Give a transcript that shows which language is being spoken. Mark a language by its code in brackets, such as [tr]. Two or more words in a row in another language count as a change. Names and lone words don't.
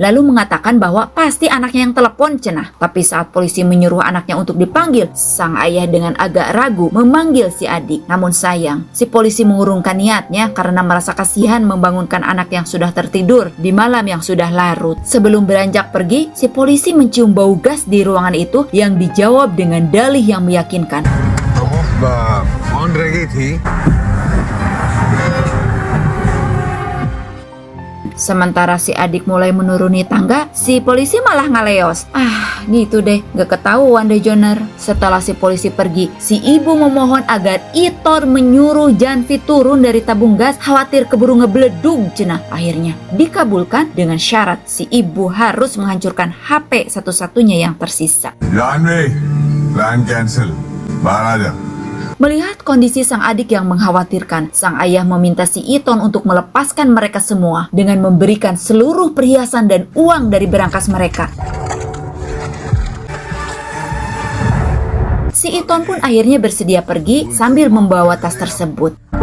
[id] Lalu mengatakan bahwa pasti anaknya yang telepon cenah. Tapi saat polisi menyuruh anaknya untuk dipanggil, sang ayah dengan agak ragu memanggil si adik. Namun sayang, si polisi mengurungkan niatnya karena merasa kasihan membangunkan anak yang sudah tertidur di malam yang sudah larut. Sebelum beranjak pergi, si polisi mencium bau gas di ruangan itu yang dijawab dengan dalih yang meyakinkan. [hi] ऑन रह गई थी। [id] Sementara si adik mulai menuruni tangga, si polisi malah ngaleos. Gitu deh, gak ketahuan deh Joner. Setelah si polisi pergi, si ibu memohon agar Iton menyuruh Janvi turun dari tabung gas, khawatir keburu ngebledug cenah. Akhirnya dikabulkan dengan syarat si ibu harus menghancurkan HP satu-satunya yang tersisa. [hi] जानवी, [en] plan cancel, [hi] बाहर आ जा। [id] Melihat kondisi sang adik yang mengkhawatirkan, sang ayah meminta si Iton untuk melepaskan mereka semua dengan memberikan seluruh perhiasan dan uang dari berangkas mereka. Si Iton pun akhirnya bersedia pergi sambil membawa tas tersebut.